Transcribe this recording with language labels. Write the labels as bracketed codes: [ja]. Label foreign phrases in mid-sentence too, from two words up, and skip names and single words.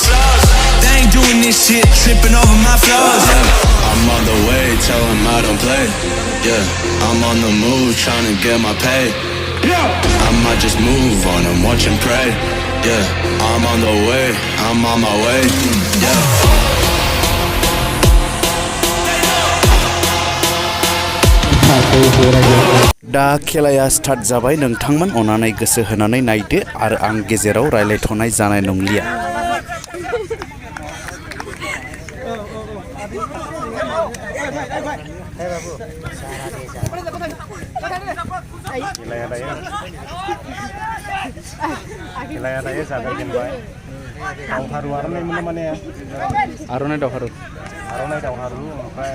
[en] They ain't doing this shit, tripping over my flows. I'm on the way, tell them I don't play. I'm on the move, trying to get my pay. I might just move on and watch and pray. I'm on the way, I'm on my way. [brx] दा खेलाया स्टार्ट जाबाय नोंथांमोन अननानै गोसो होनानै नायदो आरो आं गेजेराव रायलायथ'नाय जानाय नंलिया खेलाया दायो जागायजेनबाय दावहारु आर'नाइ दावहारु ओमफ्राय